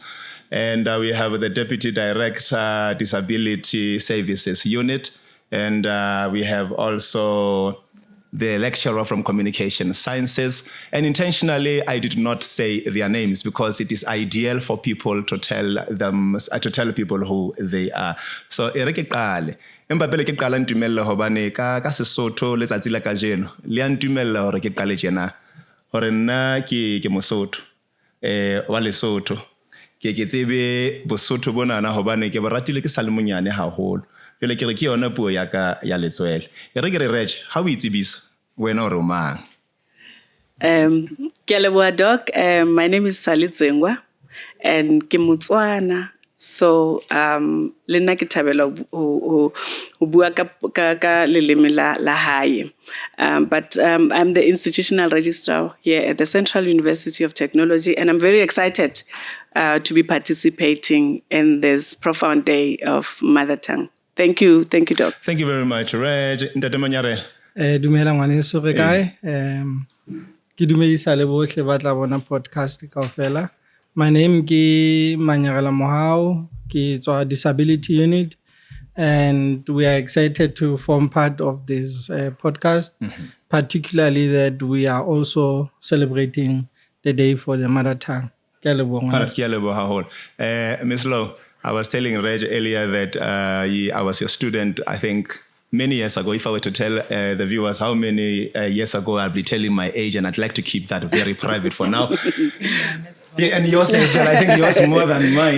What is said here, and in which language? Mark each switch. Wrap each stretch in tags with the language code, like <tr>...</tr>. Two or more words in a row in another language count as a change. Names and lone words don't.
<en>And we have the Deputy Director, Disability Services Unit. And we have also the lecturer from Communication Sciences. And intentionally, I did not say their names because it is ideal for people to tell people who they are. So, Ereke Kale.</en> <st>Empa pele ke qala ntumella hobane ka Sesotho letsatsi la kajeno le a ntumella hore ke qale tjena hore nna ke Mosotho wa Lesotho ke tsebe Bosotho bona na hobane ke bo ratile ke sa le monyane haholo. Jole ke re ke yona puo ya ka ya letswele. E re ke re Reg, how o itsebisa wena o re mang? Ke a leboha</st> <en>doc. My name is Salidzengwa and</en> <st>ke Motswana. So le nna ke thabela ho bua ka leleme la hae.</st> <en>But I'm the institutional registrar here at the Central University of Technology, and I'm very excited to be participating in this profound day of mother tongue. Thank you, Doc. Thank you very much, Reg.</en> <st>Ntate Manyare. Dumela ngwaneso re kae? Ke dumedisa le bohle ba tla bona podcast kaofela.</st> <en>My name is Manyarela Mohau,</en> <st>ke tswa</st> <en>Disability Unit, and we are excited to form part of this podcast, particularly that we are also celebrating the day for the mother tongue.</en> <st>Ke a leboha.</st> <en>Ms. Lowe, I was telling Reg earlier that I was your student, I think, many years ago. If I were to tell the viewers how many years ago, I'll be telling my age, and I'd like to keep that very private for now. Yeah, and yours as well. I think yours more than mine.</en>